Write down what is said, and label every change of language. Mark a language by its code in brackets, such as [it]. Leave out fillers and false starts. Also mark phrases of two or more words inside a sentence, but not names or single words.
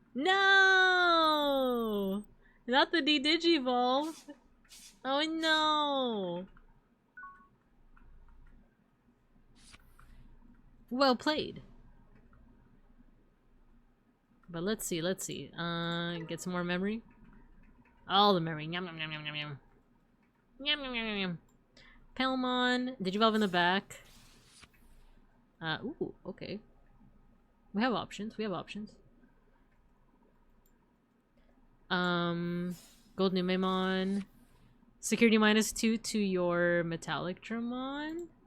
[en] No! Not the D-Digivolve! Oh no! Well played. But let's see. Get some more memory. All the memory. Yum yum yum yum yum yum. Yum yum yum yum yum. Palmon. Digivolve in the back. Ooh, okay. We have options. Gold Numemon. Security -2 to your Metallic Dramon.